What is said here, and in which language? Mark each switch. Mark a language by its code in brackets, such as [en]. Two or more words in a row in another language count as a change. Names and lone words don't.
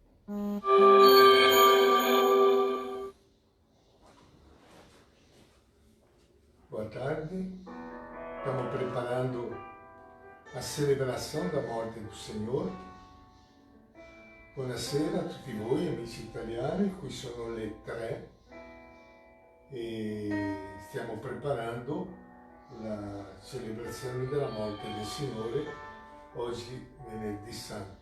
[pt] Boa tarde. Estamos preparando a celebração da morte do Senhor. [it] Buonasera a tutti voi amici italiani, qui sono le 3 e stiamo preparando la celebrazione della morte del Signore oggi venerdì santo.